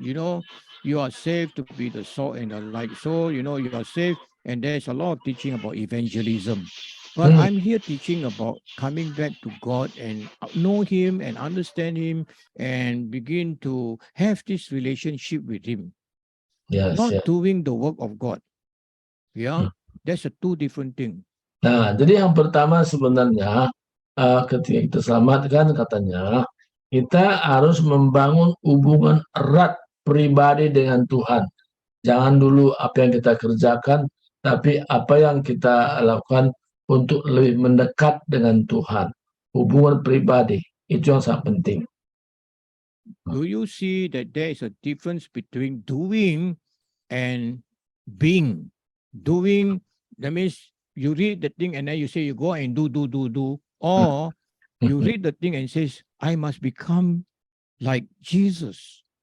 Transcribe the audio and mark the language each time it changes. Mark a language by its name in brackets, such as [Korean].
[English] You know, you are saved to be the salt and the light. So you know you are saved, and there's a lot of teaching about evangelism. But I'm here teaching about coming back to God and know Him and understand Him and begin to have this relationship with Him. Yes, Not yes. doing the work of God. Yeah, that's a two different thing. [Indonesian] Nah, jadi yang pertama sebenarnya ketika kita selamatkan katanya kita harus membangun hubungan erat pribadi dengan Tuhan. Jangan dulu apa yang kita kerjakan, tapi apa yang kita lakukan untuk lebih mendekat dengan Tuhan. Hubungan pribadi, itu yang sangat penting. [English] Do you see that there is a difference between doing and being? Doing, that means you read the thing and then you say you go and do. Or you read the thing and says, I must become like Jesus.